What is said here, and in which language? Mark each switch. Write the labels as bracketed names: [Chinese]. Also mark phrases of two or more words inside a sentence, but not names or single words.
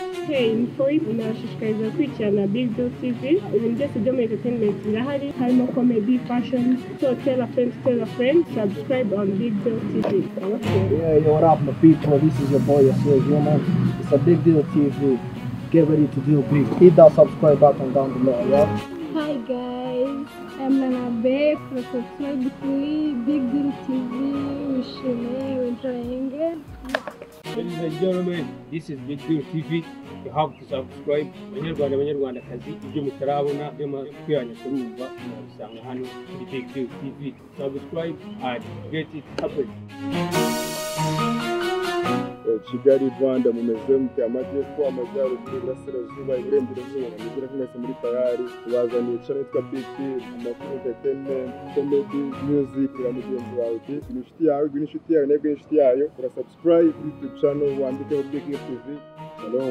[Kinyarwanda] ukeneye info unashishikariza gukurikirana Big Deal TV. Ibintu byose byo muri entertainment birahari, harimo comedy, fashion. [English] So tell a friend, subscribe on Big Deal TV. Okay. Yeah, yo, what up, my people? This is your boy, ICYO, man. It's a Big Deal TV. Get ready to do big. Hit that subscribe button down below, yeah? Hi guys, I'm Nana Bay. Subscribe to Big Deal TV. We're enjoying it. Ladies and gentlemen, this is Big Deal TV. You have to subscribe. [Kinyarwanda] Banyarwanda kazi ibyo mutarabona byo kwiranya kurumva musanga hano kuri Big Deal TV. [English] Subscribe and get it happen. [Kinyarwanda] Kigali Rwanda mumeze mute amajyepfo amajyaruguru iburasirazuba iburengerazuba nigura mwese muri tayari tubazaniye channel yitwa Big Deal amakuru [English] entertainment comedy music [Kinyarwanda] ya mugenzi wawe inshuti yawe inshuti yawe nebwe inshuti yayo [English] subscribe YouTube channel [Kinyarwanda] wandike Big Deal TV.